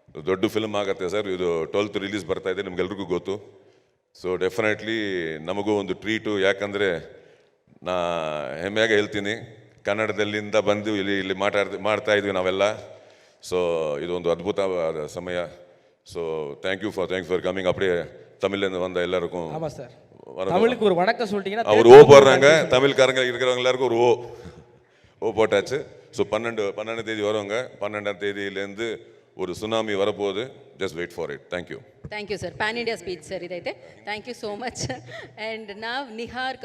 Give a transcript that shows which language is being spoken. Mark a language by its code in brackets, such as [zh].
[kn] ದೊಡ್ಡ ಫಿಲ್ಮ್ ಆಗುತ್ತೆ ಸರ್, ಇದು 12th ರಿಲೀಸ್ ಬರ್ತಾ ಇದೆ, ನಿಮ್ಗೆಲ್ರಿಗೂ ಗೊತ್ತು. ಸೊ ಡೆಫಿನೆಟ್ಲಿ ನಮಗೂ ಒಂದು ಟ್ರೀಟು, ಯಾಕಂದರೆ ನಾ ಹೆಮ್ಮೆಯಾಗಿ ಹೇಳ್ತೀನಿ, ಕನ್ನಡದಲ್ಲಿಂದ ಬಂದು ಇಲ್ಲಿ ಮಾಡ್ತಾ ಇದ್ವಿ ನಾವೆಲ್ಲ. ಸೊ ಇದೊಂದು ಅದ್ಭುತವಾದ ಸಮಯ. [en] So thank you for coming. [ta] அப்படியே தமிழ்லேருந்து வந்த எல்லாருக்கும் ஆமாம் சார், தமிழுக்கு ஒரு வணக்கம் சொல்லிட்டீங்கன்னா அவர் ஓ போடுறாங்க, தமிழ்காரங்க இருக்கிறவங்க எல்லாருக்கும் ஒரு ஓ போட்டாச்சு. ஸோ 12 தேதி வருவாங்க, 12ஆம் தேதியிலேருந்து ஒரு சுனாமி வரப்போகுது. [en] Just wait for it. Thank you. Thank you sir. Pan India speech sir ఇదైతే. Thank you so much. And నా నిహార్